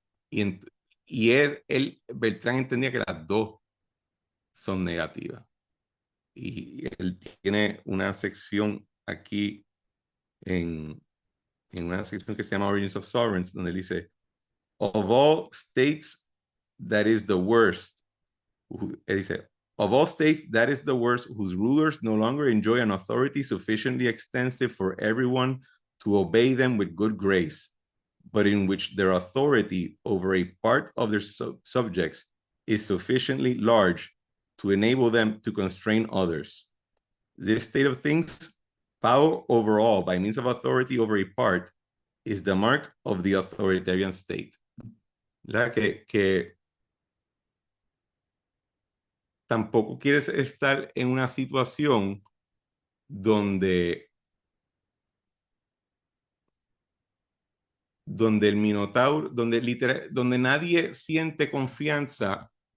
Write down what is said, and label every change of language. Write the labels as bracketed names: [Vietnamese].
[Spanish] Y, Beltrán entendía que las dos son negativas. Y él tiene una sección aquí en una sección que se llama Origins of Sovereigns, donde él dice, [English] of all states, that is the worst. [Spanish] Él dice, [English] of all states, that is the worst, whose rulers no longer enjoy an authority sufficiently extensive for everyone to obey them with good grace, but in which their authority over a part of their subjects is sufficiently large to enable them to constrain others. This state of things, power over all by means of authority over a part, is the mark of the authoritarian state. [Spanish] ¿Verdad? Que tampoco quieres estar en una situación donde, donde el Minotauro, donde nadie siente confianza